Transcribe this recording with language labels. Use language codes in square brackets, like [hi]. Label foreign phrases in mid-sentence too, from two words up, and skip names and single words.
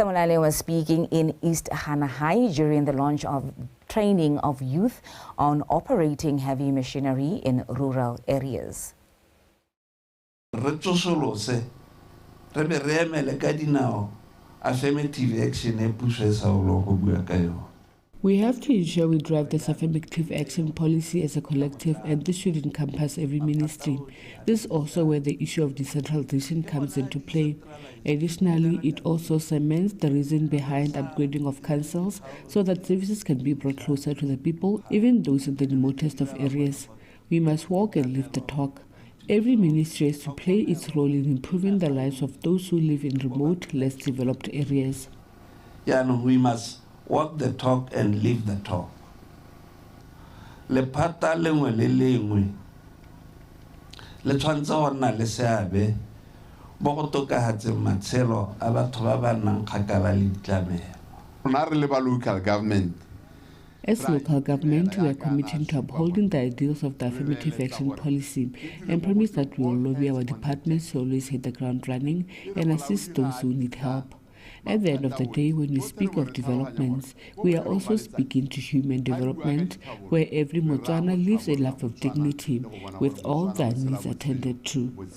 [en] Molale was speaking in East Hanahai during the launch of training of youth on operating heavy machinery in rural areas. Affirmative action [tn] e puso e sa ulo go bua ka yona. [en] We have to ensure we drive this affirmative action policy as a collective, and this should encompass every ministry. This is also where the issue of decentralization comes into play. Additionally, it also cements the reason behind upgrading of councils so that services can be brought closer to the people, even those in the remotest of areas. We must walk and live the talk. Every ministry has to play its role in improving the lives of those who live in remote, less developed areas. Yeah, no, we must walk the talk and live the talk. [tn] Le pata lengwe le lengwe le tshwantse go nna le seabe bo go tokahatseng matshelo a batho ba ba nnang kgakala le ditlamelo. [en] Local government. As local government, we are committing to upholding the ideals of the affirmative action policy and promise that we will lobby our departments to always hit the ground running and assist those who need help. At the end of the day, when we speak of developments, we are also speaking to human development, where every Botswana lives a life of dignity, with all their needs attended to.